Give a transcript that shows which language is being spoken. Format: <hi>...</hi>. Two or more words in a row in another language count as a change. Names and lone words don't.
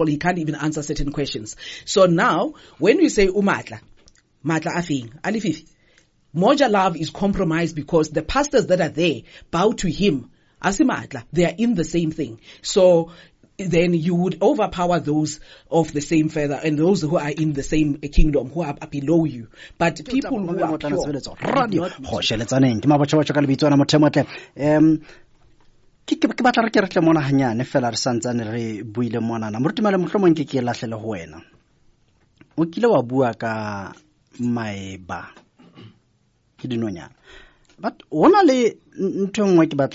<en>He can't even answer certain questions. So now, when we say Matla Afing, Alififi, Moja Love is compromised because the pastors that are there bow to him. Asimatla, they are in the same thing. So then you would overpower those of the same feather and those who are in the same kingdom, who are below you. But people who are pure,</en> <st>ke batla re ke re tle mona hanyane fela re santsane re buile mona na morutimela mohlomong ke lahlele ho wena o kile wa bua ka maeba ke dinonyana but ona le ntho nngwe ke batlang</st>